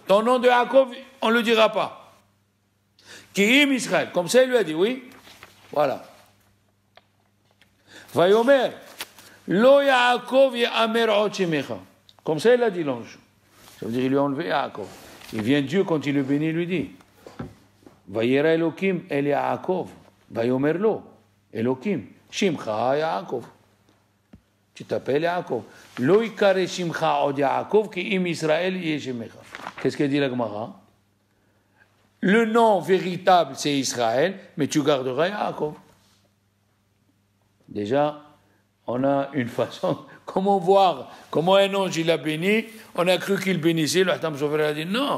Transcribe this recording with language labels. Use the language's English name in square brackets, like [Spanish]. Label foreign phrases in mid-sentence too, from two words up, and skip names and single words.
[French] Ton nom de Yaakov, on ne le dira pas. [Hebrew] כי אם ישראל. [French] Comme ça, il lui a dit, oui. Voilà. Vayomer. [Hebrew] לא יעקב יאמר עוד שמך. [French] Comme ça, il a dit l'ange. Ça veut dire qu'il lui a enlevé Yaakov. Il vient Dieu, quand il le bénit, il lui dit [Hebrew] וירא אלהים אל יעקב. ויאמר לו אלהים. שמך יעקב. [French] Tu t'appelles Yaakov. [Hebrew] לא יקרא שמך עוד יעקב כי אם ישראל יהיה שמך. [French] Qu'est-ce qu'elle dit la Gemara? Le nom véritable c'est Israël, mais tu garderas Yaakov. Déjà, on a une façon Comment voir, comment un ange il a béni, on a cru qu'il bénissait, le Hatam Sofer a dit non.